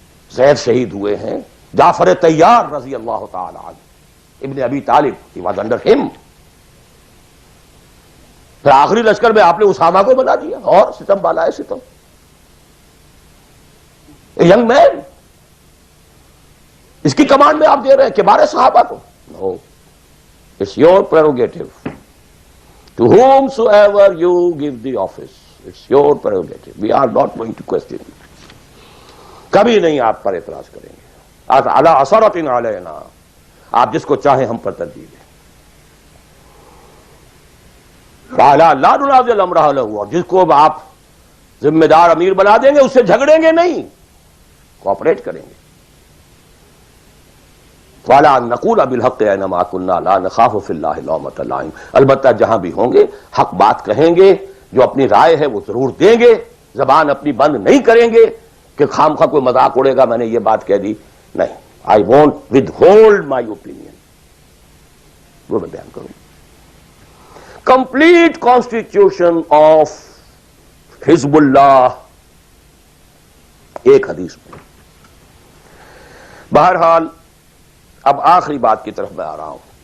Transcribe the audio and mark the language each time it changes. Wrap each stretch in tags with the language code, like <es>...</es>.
<ur>زید شہید ہوئے ہیں، جعفر طیار رضی اللہ تعالی عنہ، ابن ابی طالب،</ur> <en>He was under him.</en> <ur>پھر آخری لشکر میں آپ نے اسامہ کو بنا دیا، اور ستم بالا ہے ستم. ینگ مین، اس کی کمانڈ میں آپ دے رہے ہیں کبار صحابہ کو.</ur> <en>No, it's your prerogative. To whomsoever you give the office, it's your prerogative. We are not going to question.</en> <ur>کبھی نہیں آپ پر اعتراض کریں گے.</ur> <ar>علی عثرۃ علینا،</ar> <ur>آپ جس کو چاہیں ہم پر ترجیح دیں.</ur> <ar>لا ننازع الامر اہلہ،</ar> <ur>اور جس کو آپ ذمہ دار امیر بنا دیں گے اس سے جھگڑیں گے نہیں، کوآپریٹ کریں گے.</ur> <ar>وَلَا نَقُولَ بِالْحَقِّ أَيْنَمَا كُنَّا لَا نَخَافُ فِي اللَّهِ لَوْمَةَ لَائِمٍ.</ar> <ur>البتہ جہاں بھی ہوں گے حق بات کہیں گے، جو اپنی رائے ہے وہ ضرور دیں گے، زبان اپنی بند نہیں کریں گے کہ خام خواہ کوئی مذاق اڑے گا میں نے یہ بات کہہ دی. نہیں،</ur> <en>I won't withhold my opinion.</en> <ur>وہ میں بیان کروں.</ur> <en>Complete constitution of</en> <ur>حزب اللہ ایک حدیث میں. بہرحال اب آخری بات کی طرف میں آ رہا ہوں.</ur>